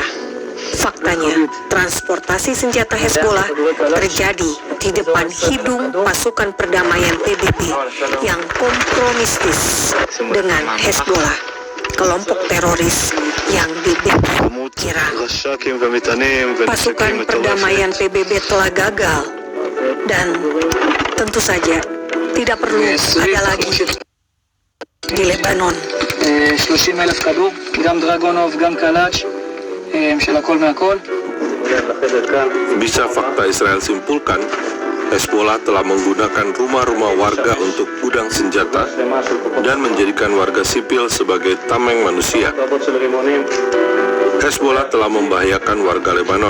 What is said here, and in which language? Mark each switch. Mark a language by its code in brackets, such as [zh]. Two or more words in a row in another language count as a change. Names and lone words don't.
[id] Faktanya, transportasi senjata Hezbollah terjadi di depan hidung pasukan perdamaian PBB yang kompromistis dengan Hezbollah, kelompok teroris yang dibekap Iran. Pasukan perdamaian PBB telah gagal dan tentu saja tidak perlu ada lagi di Lebanon. [he] 30,000 כדור, גם דרגונוב, גם קלאץ' של הכל מהכל. [id] Bisa fakta Israel simpulkan, Hezbollah telah menggunakan rumah-rumah warga untuk gudang senjata dan menjadikan warga sipil sebagai tameng manusia. Hezbollah telah membahayakan warga Lebanon.